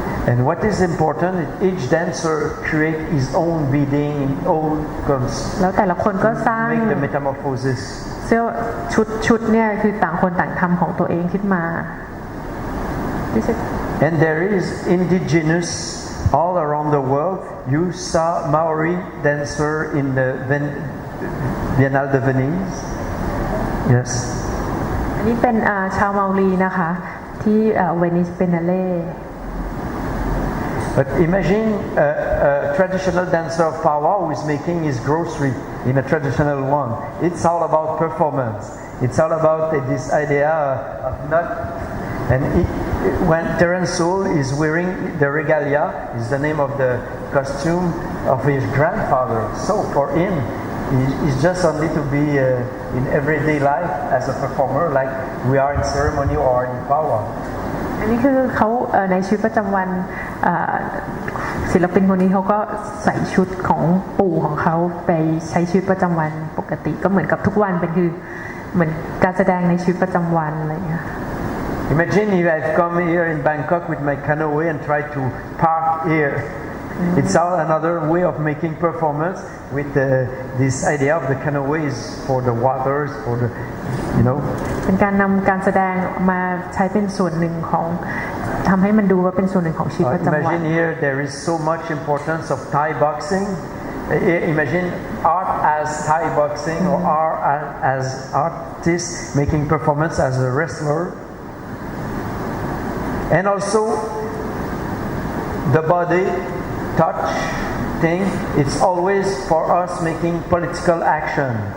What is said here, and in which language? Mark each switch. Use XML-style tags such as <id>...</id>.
<en>And what is important is each dancer create his own beading, own</en> <th>แล้วแต่ละคนก็สร้าง</th> <en>make the metamorphosis.</en> <th>เสื้อชุดเนี่ยคือต่างคนต่างทำของตัวเองขึ้นมา</th> <en>And there is indigenous all around the world. You saw Maori dancer in the Biennale de Venise. Yes.</en> <th>อันนี้เป็นชาวเมาลีนะคะที่เวนิสเบนาเล่</th> <en>But imagine a traditional dancer of powwow who is making his grocery in a traditional one. It's all about performance. It's all about this idea of not. And when Durand is wearing the regalia, is the name of the costume of his grandfather. So for him, it's just only to be in everyday life as a performer, like we are in ceremony or in powwow.</en> <th>อันนี้คือเขาในชีวิตประจำวันศิลปินคนนี้เขาก็ใส่ชุดของปู่ของเขาไปใช้ชีวิตประจำวันปกติก็เหมือนกับทุกวันเป็นคือเหมือนการแสดงในชีวิตประจำวันอะไรอย่างเงี้ย</th> <en>Imagine if I've come here in Bangkok with my canoe and tried to park here. It's all another way of making performance with this idea of the canoe is for the waters, for the, you know.</en> <th>เป็นการนำการแสดงมาใช้เป็นส่วนหนึ่งของทำให้มันดูว่าเป็นส่วนหนึ่งของชีวิตประจำวัน</th> <en>Imagine here there is so much importance of Thai boxing. Imagine art as Thai boxing or art as artists making performance as a wrestler. And also the body touch thing, it's always for us making political action.</en>